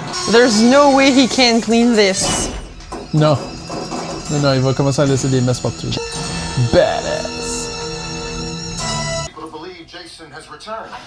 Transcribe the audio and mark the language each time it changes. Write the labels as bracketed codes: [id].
[en] There's no way he can clean this. [fr] Non. Non, non, il va commencer à laisser des messes partout. [en] Badass. People to believe Jason has returned.